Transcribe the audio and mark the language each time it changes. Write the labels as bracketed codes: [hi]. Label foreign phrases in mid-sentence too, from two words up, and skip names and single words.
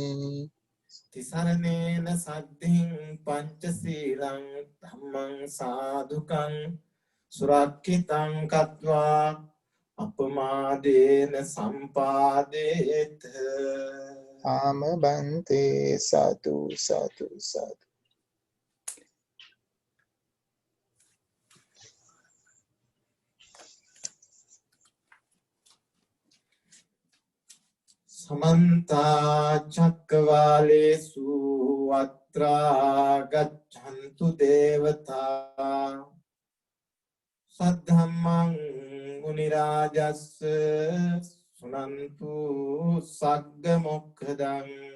[pi] තිසරණේන සද්ධින් පංචශීලං ධම්මං සාදුකං සුරක්ඛිතං කତ୍වා අපමාදේන සම්පාදේත [si] ආම බන්තේ සතු සතු සතු [pi] සමන්ත චක්කවාලේසු අත්‍රා ගච්ඡන්තු දේවතා සද්ධම්මං මුනි රාජස්ස සුනන්තු සග්ග මොක්ඛදං